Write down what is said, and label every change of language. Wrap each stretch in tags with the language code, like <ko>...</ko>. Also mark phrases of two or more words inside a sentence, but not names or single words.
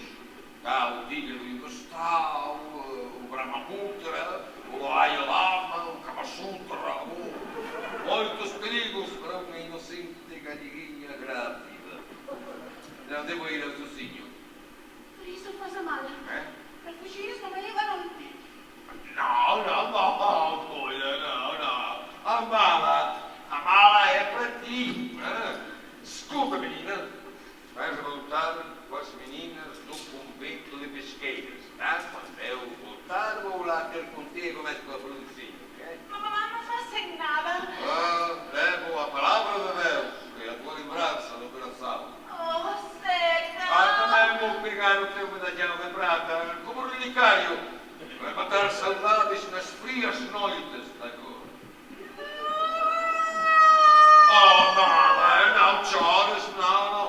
<pt>Há o tigre do Hindustão, o Brahmaputra, o Dalai Lama, o Kama Sutra, muitos perigos para uma inocente galiguinha grávida. Não devo ir sozinho.</pt> <gl>Por iso faz a mala. Para fugires non me levaron.</gl> <pt>Não, doida, não. A mala é para ti. Escuta, menina. Vais voltar com as meninas do convento de pesqueiras, tá? Quando eu voltar, vou lá ter contigo, mas com a Florencinha, ok?</pt> <gl>Mamá non facen nada.</gl> <pt>Levo a palavra de Deus e a tua lembrança no coração. Oh, Seca. Também vou pegar o teu medalhão de prata como relicário para matar saudades nas frias noites da Goa. Oh, mala, não chores, não.</pt>